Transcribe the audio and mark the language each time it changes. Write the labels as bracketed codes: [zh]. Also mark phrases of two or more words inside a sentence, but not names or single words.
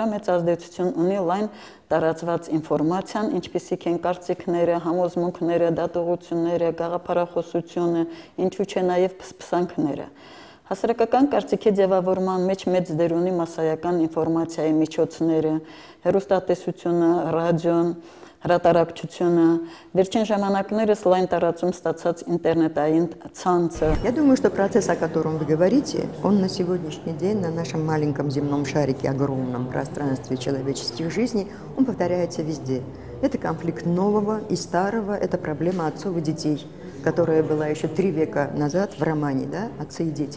[hy] մեծ ազդեցություն ունի լայն տարածված ինֆորմացիան, ինչպիսիք են կարծիքները, համոզմունքները, դատողությունները, գաղափարախոսությունը, ինչու՞ չէ նաեւ փսփսանքները։ Հասարակական կարծիքի ձևավորման մեջ մեծ դեր ունի մասսայական ինֆորմացիայի միջոցները, հեռուստատեսությունը, ռադիոն, հրատարակչությունը, վերջին ժամանակներս լայն տարածում ստացած интернетային ցանցը։ [ru] Я думаю, что процесс, о котором вы говорите, он на сегодняшний день на нашем маленьком земном шарике, огромном пространстве человеческих жизней, он повторяется везде. Это конфликт нового и старого, это проблема отцов и детей, которая была еще 3 века назад в романе, да, «Отцы и дети».